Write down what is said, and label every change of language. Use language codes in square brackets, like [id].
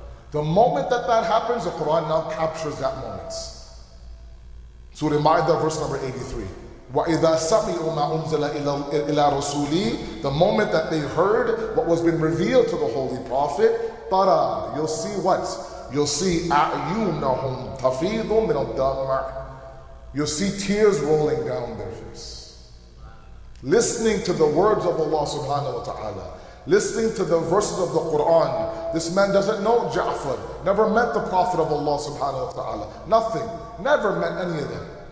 [en] The moment that happens, the Quran now captures that moment. Surah Ma'idah, verse number 83. [ar] وَإِذَا سَمِعُوا مَا أُنزِلَ إِلَىٰ رَسُولِهِ. [en] The moment that they heard what was been revealed to the Holy Prophet, [ar] تَرَى, [en] you'll see what? You'll see [ar] أَعْيُنَهُمْ تَفِيضُ مِنَ الدَّمْعِ. [en] You'll see tears rolling down their face. Listening to the words of Allah subhanahu wa ta'ala, listening to the verses of the Quran. This man doesn't know Ja'far, never met the Prophet of Allah subhanahu wa ta'ala, nothing, never met any of them.